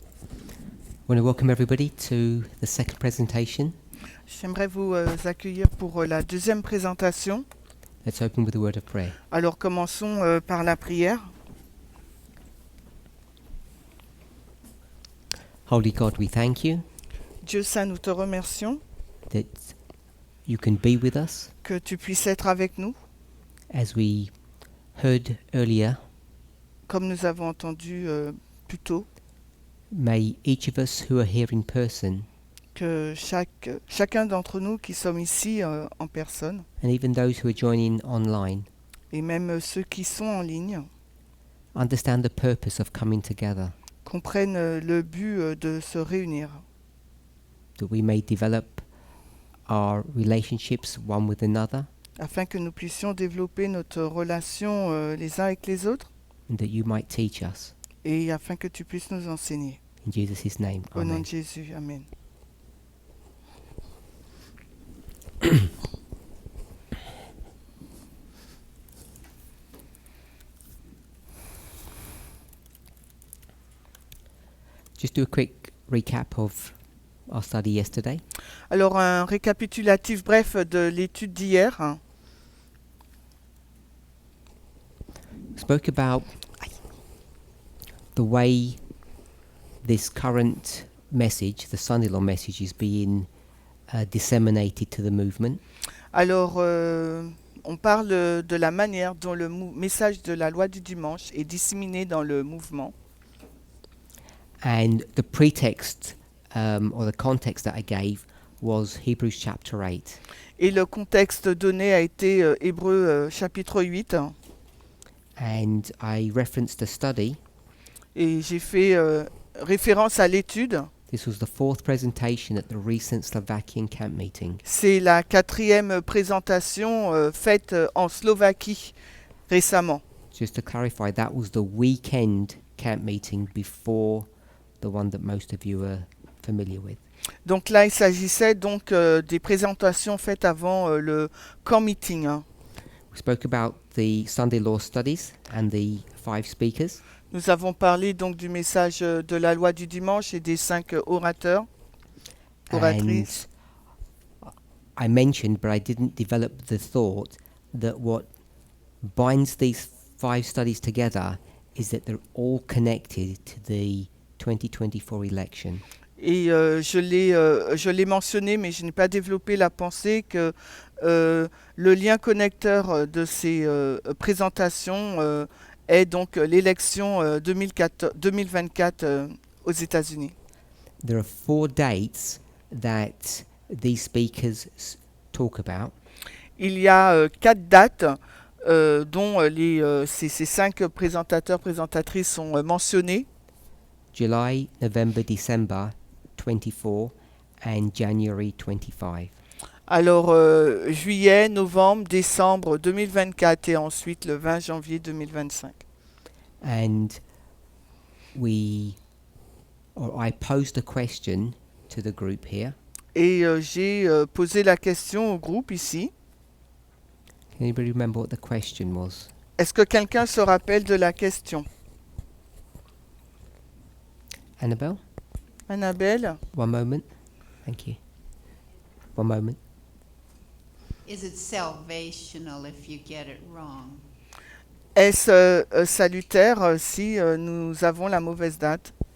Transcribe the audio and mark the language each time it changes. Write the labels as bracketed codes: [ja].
[en] I want to welcome everybody to the second presentation. [fr] J'aimerais vous accueillir pour la deuxième présentation. [en] Let's open with a word of prayer. [fr] Alors commençons par la prière. [en] Holy God, we thank you [fr] Dieu Saint, nous te remercions [en] that you can be with us. [fr] que tu puisses être avec nous. [en] As we heard earlier, [fr] Comme nous avons entendu plus tôt, [en] may each of us who are here in person, [fr] que chacun d'entre nous qui sommes ici en personne, [en] and even those who are joining online, [fr] et même ceux qui sont en ligne, [en] understand the purpose of coming together, [fr] comprennent le but de se réunir, [en] that we may develop our relationships one with another, [fr] afin que nous puissions développer notre relation les uns avec les autres, [en] and that you might teach us. [fr] et afin que tu puisses nous enseigner. [en] In Jesus' name, [fr] Au nom amen. de Jésus, Amen. [en] Just do a quick recap of our study yesterday. [fr] Alors, un récapitulatif bref de l'étude d'hier. [en] Spoke about the way this current message, the Son-in-law message, is being disseminated to the movement. [fr] Alors, on parle de la manière dont le message de la loi du dimanche est disséminé dans le mouvement. [en] And the pretext or the context that I gave was Hebrews chapter 8. [fr] Et le contexte donné a été Hébreux chapitre 8. [en] And I referenced a study. [fr] Et j'ai fait référence à l'étude. [en] This was the fourth presentation at the recent Slovakian camp meeting. [fr] C'est la 4e présentation faite en Slovaquie récemment. [en] Just to clarify, that was the weekend camp meeting before the one that most of you are familiar with. [fr] Donc là, il s'agissait donc des présentations faites avant le camp meeting. [en] We spoke about the Sunday law studies and the 5 speakers. [fr] Nous avons parlé donc du message de la loi du dimanche et des 5 orateurs, oratrices. [en] And I mentioned, but I didn't develop the thought, that what binds these 5 studies together is that they're all connected to the 2024 election. [fr] Et je l'ai mentionné, mais je n'ai pas développé la pensée que le lien connecteur de ces présentations est donc l'élection 2024 aux États-Unis. [en] There are 4 dates that these speakers talk about. [fr] Il y a 4 dates dont ces 5 présentateurs, présentatrices sont mentionnés. [en] July, November, December 24 and January 25. [fr] Alors, juillet, novembre, décembre 2024 et ensuite le 20 janvier 2025. [en] And I posed a question to the group here. [fr] Et j'ai posé la question au groupe ici. [en] Can anybody remember what the question was? [fr] Est-ce que quelqu'un se rappelle de la question? [en] Annabelle? [fr] Annabelle? [en] One moment. Thank you. One moment. Is it salvational if you get it wrong? [fr] Est-ce salutaire si nous avons la mauvaise date?